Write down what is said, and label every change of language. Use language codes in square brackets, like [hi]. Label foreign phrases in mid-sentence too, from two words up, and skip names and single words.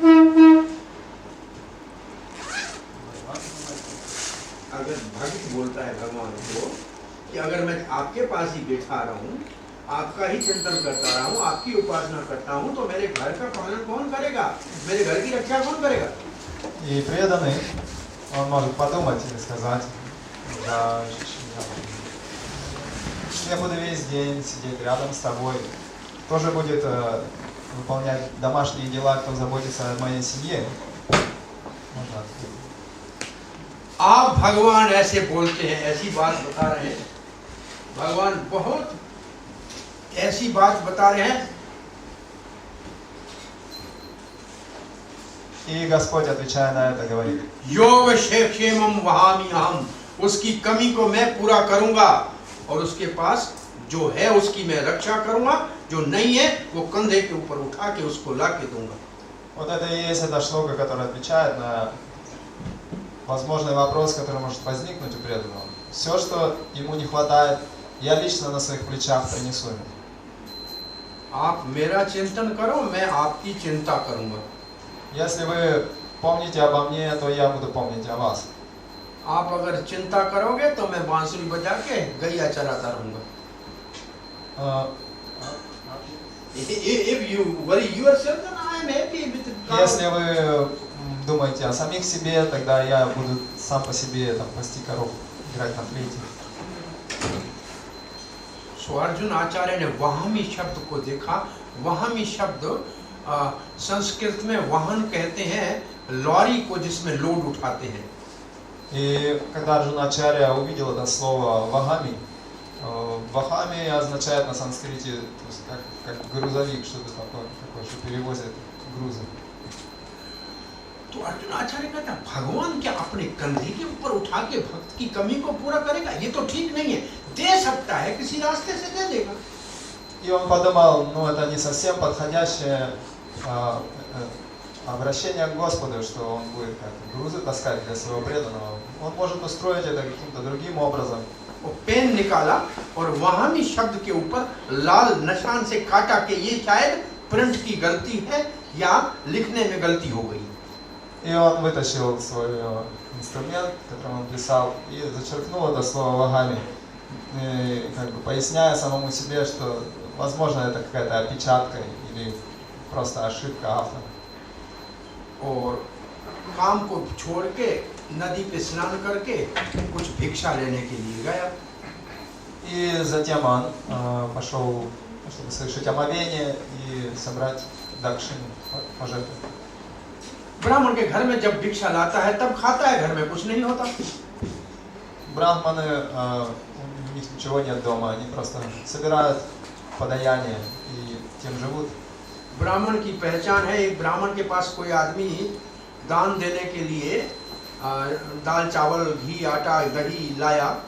[hi] अगर भक्त बोलता है भगवान को कि अगर मैं आपके पास ही बैठा रहूं, आपका ही चिंतन करता रहूं, आपकी उपासना करता हूं, तो मेरे घर का पालन कौन करेगा? मेरे घर की रक्षा कौन करेगा? [ru] И преданный, он может подумать или сказать, да, я буду весь день сидеть рядом с тобой, кто же будет выполнять домашние дела, кто заботится о моей семье. Можно открыть. [hi] आप भगवान ऐसे बोलते हैं, ऐसी बात बता रहे हैं, भगवान बहुत ऐसी बात बता रहे हैं। [ru] И Господь, отвечая на это, говорит: [sa] योग क्षेमम वहामि अहम, [hi] उसकी कमी को मैं पूरा करूंगा और उसके पास जो है उसकी मैं रक्षा करूंगा, जो नहीं है वो कंधे के ऊपर उठा के उसको ला के दूंगा। [ru] Вот это и есть эта шлока, которая отвечает на возможный вопрос, который может возникнуть у преданного. Все, что ему не хватает, я лично на своих плечах принесу ему. [hi] आप मेरा चिंतन करो, मैं आपकी चिंता करूंगा। [ru] Если вы помните обо мне, то я буду помнить о вас. [hi] आप अगर चिंता करोगे तो मैं बांसुरी बजा के गैया चराता रहूंगा। [en] If you worry yourself, then I am happy with it. [ru] Если вы думаете о самих себе, тогда я буду сам по себе там пасти коров, играть на флейте. [hi] सो अर्जुन आचार्य ने वाहमी शब्द को देखा। वाहमी शब्द संस्कृत में वाहन कहते हैं लॉरी को जिसमें लोड उठाते हैं। [ru] И когда Арджуна-ачарья увидел это слово «вахами», «вахами» означает на санскрите, то есть как грузовик, что-то такое, что перевозит грузы. [hi] तो अर्जुन आचार्य कहता भगवान क्या अपने कंधे के ऊपर उठा के भक्त की कमी को पूरा करेगा? ये तो ठीक नहीं है। दे सकता है, किसी रास्ते से दे देगा। [ru] И он подумал, ну это не совсем подходящее обращение к Господу, что он будет как грузы таскать для своего преданного. Он может устроить это каким-то другим образом. [hi] वो पेन निकाला और वहामी शब्द के ऊपर लाल निशान से काटा कि ये शायद प्रिंट की गलती है या लिखने में गलती हो गई। [ru] И он вытащил свой инструмент, которым он писал, и зачеркнул это слово «вахами», как бы поясняя самому себе, что, возможно, это какая-то опечатка или просто ошибка автора. [hi] और काम को छोड़ के नदी पे स्नान करके कुछ भिक्षा लेने के लिए गया। [ru] И затем он пошел, чтобы совершить омовение и собрать дакшину, пожертвовать. [hi] ब्राह्मण के घर में जब भिक्षा लाता है तब खाता है, घर में कुछ नहीं होता। [ru] Брахманы, у них ничего нет дома, они просто собирают подаяние и тем живут. [hi] ब्राह्मण की पहचान है, एक ब्राह्मण के पास कोई आदमी दान देने के लिए दाल चावल घी आटा दही लाया।